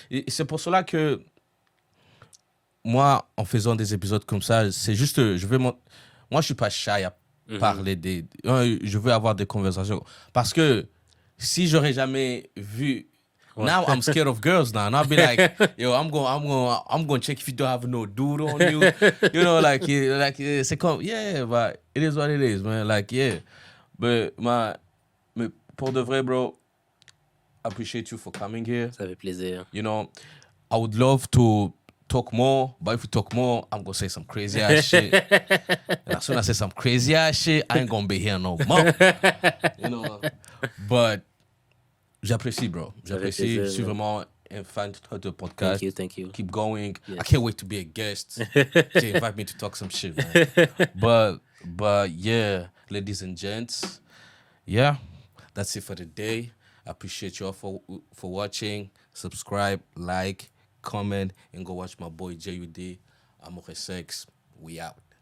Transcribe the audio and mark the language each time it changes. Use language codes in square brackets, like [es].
[fr] Et c'est pour cela que moi, en faisant des épisodes comme ça, c'est juste, moi, je suis pas shy à parler je veux avoir des conversations. Parce que si j'aurais jamais vu, [en] now I'm scared of girls now. And I'll be like, yo, I'm going to check if you don't have no dude on you. You know, [fr] c'est comme, [en] yeah, but it is what it is, man. Like, yeah. [fr] Mais pour de vrai, [en] bro, appreciate you for coming here. [fr] Ça fait plaisir. [en] You know, I would love to talk more, but if we talk more, I'm gonna say some crazy ass shit. And as soon as I say some crazy ass shit, I ain't gonna be here no more. You know, but [fr] j'apprécie, [en] bro. [fr] J'apprécie. Je suis vraiment un fan de podcast. [en] Thank you. Keep going. Yes. I can't wait to be a guest. To invite me to talk some shit, man. But yeah, ladies and gents, yeah, that's it for today. I appreciate you all for watching. Subscribe, like, comment, and go watch my boy JUD. Amour et Sex. We out.